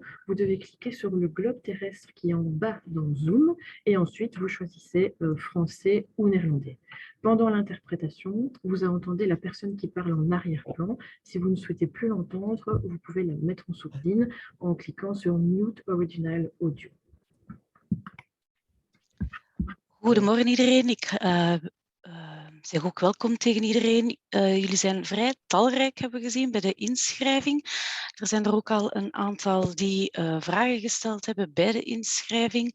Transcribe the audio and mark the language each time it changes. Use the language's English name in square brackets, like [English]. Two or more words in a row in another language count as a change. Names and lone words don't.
[French] Vous devez cliquer sur le globe terrestre qui est en bas dans Zoom et ensuite vous choisissez français ou néerlandais. Pendant l'interprétation, vous entendez la personne qui parle en arrière-plan. Si vous ne souhaitez plus l'entendre, vous pouvez la mettre en sourdine en cliquant sur [English] Mute Original Audio. [Dutch] Goedemorgen iedereen. Ik zeg ook welkom tegen iedereen. Jullie zijn vrij talrijk, hebben we gezien, bij de inschrijving. Er zijn er ook al een aantal die vragen gesteld hebben bij de inschrijving.